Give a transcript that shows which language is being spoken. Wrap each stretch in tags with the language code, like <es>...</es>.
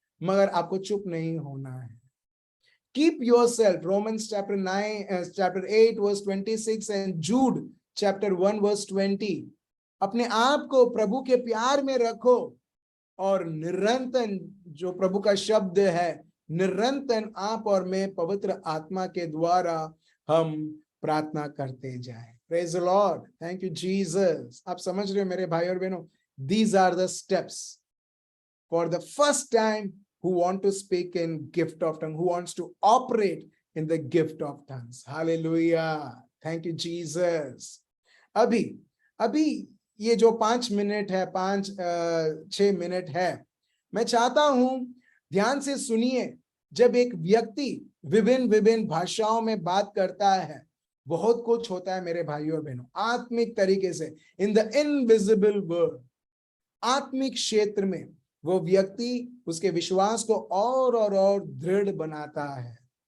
<hi>मगर आपको चुप नहीं होना है।</hi> <en>keep yourself,</en> <hi>Romans chapter 8 verse 26 and जूड chapter 1 verse 20, अपने आप को प्रभु के प्यार में रखो और निरंतर, जो प्रभु का शब्द है, निरंतर आप और मैं पवित्र आत्मा के द्वारा हम प्रार्थना करते जाएं।</hi> <en>Praise the Lord, thank you Jesus.</en> <hi>आप समझ रहे हो मेरे भाई और बहनों,</hi> <en>these are the steps for the first time who want to speak in gift of tongue, who wants to operate in the gift of tongues. Hallelujah, thank you Jesus।</en> <hi>अभी ये जो 5 मिनट है, 5-6 मिनट है, मैं चाहता हूं ध्यान से सुनिए। जब एक व्यक्ति विभिन्न विभिन्न भाषाओं में बात करता है, बहुत कुछ होता है मेरे भाइयों और बहनों, आत्मिक तरीके से,</hi> <en>in the invisible world,</en> <hi>आत्मिक क्षेत्र में वो व्यक्ति उसके विश्वास को और दृढ़ बनाता है।</hi>